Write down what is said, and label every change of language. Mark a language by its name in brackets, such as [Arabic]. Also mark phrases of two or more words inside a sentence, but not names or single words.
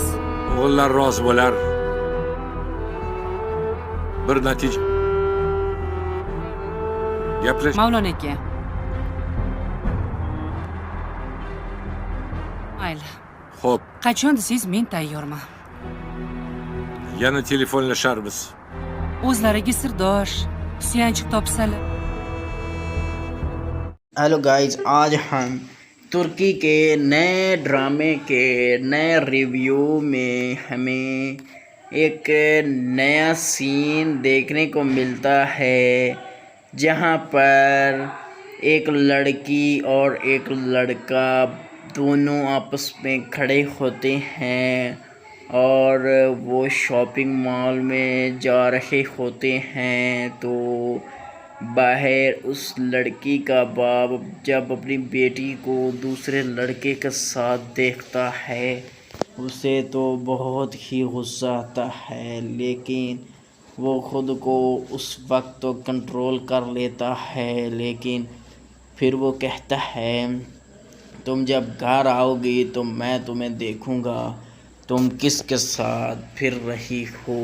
[Uzbek] o'g'illar rozi bo'lar. Bir natija gaplash. Mavlon aka. Mayli. Xo'p, Qachon desangiz men tayyorman. yana telefonlasharmiz. O'zlariga sirdosh, suyanchiq topsalar. [English] Hello guys, [Urdu] آج ہم ترکی کے نئے ڈرامے کے نئے ریویو میں ہمیں ایک نیا سین دیکھنے کو ملتا ہے جہاں پر ایک لڑکی اور ایک لڑکا دونوں آپس میں کھڑے ہوتے ہیں اور وہ [English] shopping mall [Urdu] میں جا رہے ہوتے ہیں تو باہر اس لڑکی کا باپ جب اپنی بیٹی کو دوسرے لڑکے کے ساتھ دیکھتا ہے اسے تو بہت ہی غصہ آتا ہے، لیکن وہ خود کو اس وقت تو کنٹرول کر لیتا ہے، لیکن پھر وہ کہتا ہے تم جب گھر آؤ گی تو میں تمہیں دیکھوں گا تم کس کے ساتھ پھر رہی ہو۔